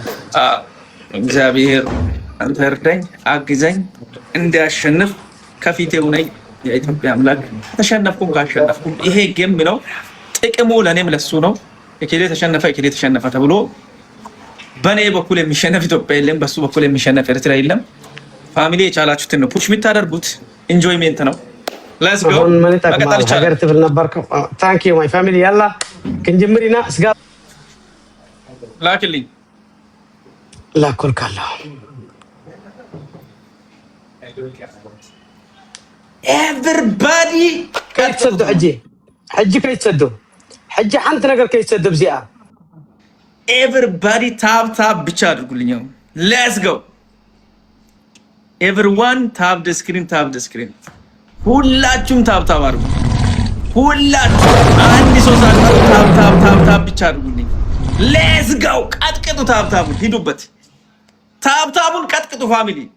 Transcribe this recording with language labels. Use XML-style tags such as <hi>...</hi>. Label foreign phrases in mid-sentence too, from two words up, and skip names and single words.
<am>እግዚአብሔር አንተ እርዳኝ፣ አግዘኝ እንዳሸንፍ ከፊቴ ሁነኝ። የኢትዮጵያ አምላክ ተሸነፍኩም ካሸነፍኩም ይሄ ጌም ነው። ጥቅሙ ለኔም ለሱ ነው። እከሌ ተሸነፈ ተብሎ በኔ በኩል የሚሸነፍ ኢትዮጵያ የለም፣ በሱ በኩል የሚሸነፍ ኤርትራ የለም። ፋሚሊ የቻላችሁትን ነው ፑሽ የምታደርጉት። ኢንጆይሜንት ነው።</am> <en>let's go</en> <am>መቀጠል ይቻላል።</am> <ti>ሀገር ትብል ነበርኩ።</ti> <en>thank you my family።</en> <ti>ያላ ክንጀምሪና ስጋ</ti> <am>ላክልኝ ላኩልካለሁ። ኤቨሪባዲ</am> <ti>ከይትሰዱ ሕጂ ከይትሰዱ ሕጂ ሓንቲ ነገር ከይትሰዱ ብዚኣ</ti> <am>ኤቨሪባዲ ታብ ብቻ አድርጉልኝ።</am> <en>let's go everyone tap the screen</en> <am>ሁላችሁም ታብ አድርጉ። ሁላችሁም አንድ ሰው ሳይቀር ታብ ብቻ አድርጉልኝ።</am> <en>let's go</en> <am>ቀጥቅጡ። ታብታቡን ሂዱበት። ታብታቡን ቀጥቅጡ ፋሚሊ።</am>